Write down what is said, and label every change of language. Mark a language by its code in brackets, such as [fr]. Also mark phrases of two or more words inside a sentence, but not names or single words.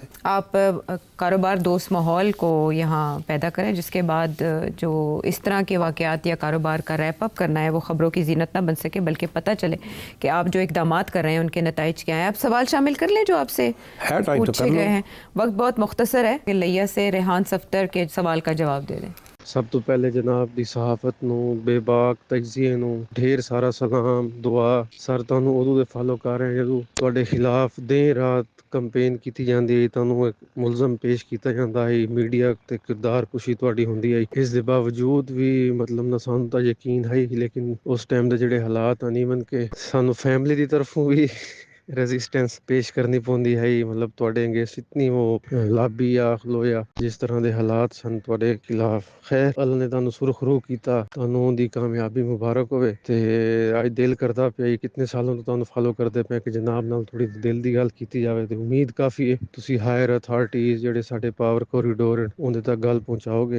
[ur] آپ کاروبار دوست ماحول کو یہاں پیدا کریں جس کے بعد جو اس طرح کے واقعات یا کاروبار کا ریپ اپ کرنا ہے وہ خبروں کی زینت نہ بن سکے, بلکہ پتہ چلے کہ آپ جو اقدامات کر رہے ہیں ان کے نتائج کیا ہیں. آپ سوال شامل کر لیں جو آپ سے پوچھے گئے ہیں. وقت بہت مختصر ہے, کہ لیا سے ریحان صفدر کے سوال کا جواب دے دیں. [pa] سب تو پہلے جناب دی صحافت نو بے باک تجزیے نو ڈھیر سارا سلام دعا. سر تانوں اودوں دے فالو کر رہے ہیں جدوں تواڈے خلاف دن رات کمپین کیتی جاندی ہے, تانوں ایک ملزم پیش کیتا جاندا ہے, میڈیا تے کردار کشی تواڈی ہوندی ہے. اس دے باوجود بھی مطلب نہ سانوں تا یقین ہے, لیکن اس ٹائم دے جڑے حالات نہیں بن کے سانوں فیملی دی طرفوں بھی ਰੈਜ਼ਿਸਟੈਂਸ ਪੇਸ਼ ਕਰਨੀ ਪਉਂਦੀ ਹੈ ਮਤਲਬ ਤੁਹਾਡੇ ਅਗੇਂਸਟ ਇਤਨੀ ਉਹ ਲਾਬੀ ਆਖ ਲੋ ਜਾਂ ਜਿਸ ਤਰ੍ਹਾਂ ਦੇ ਹਾਲਾਤ ਸਨ ਤੁਹਾਡੇ ਖਿਲਾਫ। ਖੈਰ ਅੱਲਾ ਨੇ ਤੁਹਾਨੂੰ ਸੁਰਖਰੂ ਕੀਤਾ, ਤੁਹਾਨੂੰ ਉਹਦੀ ਕਾਮਯਾਬੀ ਮੁਬਾਰਕ ਹੋਵੇ। ਤੇ ਅੱਜ ਦਿਲ ਕਰਦਾ ਪਿਆ ਕਿਤਨੇ ਸਾਲੋਂ ਤੋਂ ਤੁਹਾਨੂੰ ਫਾਲੋ ਕਰਦੇ ਪਏ ਕਿ ਜਨਾਬ ਨਾਲ ਥੋੜੀ ਦਿਲ ਦੀ ਗੱਲ ਕੀਤੀ ਜਾਵੇ, ਤੇ ਉਮੀਦ ਕਾਫੀ ਹੈ ਤੁਸੀਂ [en] higher authorities [pa] ਜਿਹੜੇ ਸਾਡੇ [en] power corridor [pa] ਉਹਦੇ ਤੱਕ ਗੱਲ ਪਹੁੰਚਾਓਗੇ।